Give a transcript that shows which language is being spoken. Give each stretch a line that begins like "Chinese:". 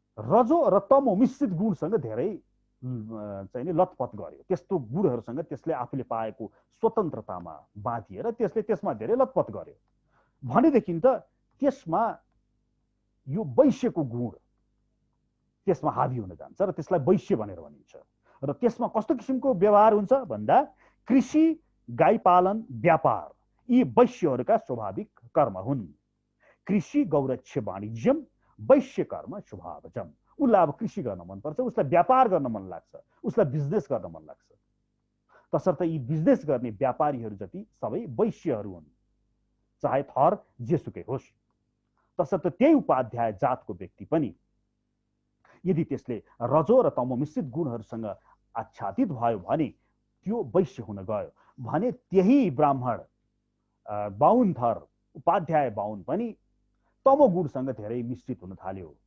Nepali: रजो र तमो मिश्रित गुणसँग धेरै चाहिँ नि लतपत गर्यो, त्यस्तो गुणहरूसँग त्यसले आफूले पाएको स्वतन्त्रतामा बाँधिएर त्यसले त्यसमा धेरै लतपत गर्यो भनेदेखि त त्यसमा यो वैश्यको गुण त्यसमा हावी हुन जान्छ र त्यसलाई वैश्य भनेर भनिन्छ। र त्यसमा कस्तो किसिमको व्यवहार हुन्छ भन्दा कृषि, गाई पालन, व्यापार, यी वैश्यहरूका स्वाभाविक कर्म हुन्।
Sanskrit: कृषि गौरक्ष्य वाणिज्यम, वैश्य कर्म स्वभावजम।
Nepali: उसलाई अब कृषि गर्न मनपर्छ, उसलाई व्यापार गर्न मन लाग्छ, उसलाई बिजनेस गर्न मन लाग्छ। तसर्थ यी बिजनेस गर्ने व्यापारीहरू जति सबै वैश्यहरू हुन्, चाहे थर जेसुकै होस्। तसर्थ त्यही उपाध्याय जातको व्यक्ति पनि यदि त्यसले रजो र तमो मिश्रित गुणहरूसँग आच्छादित भयो भने त्यो वैश्य हुन गयो भने त्यही ब्राह्मण बाहुन थर उपाध्याय बाहुन पनि तमो गुणसँग धेरै मिश्रित हुन थाल्यो।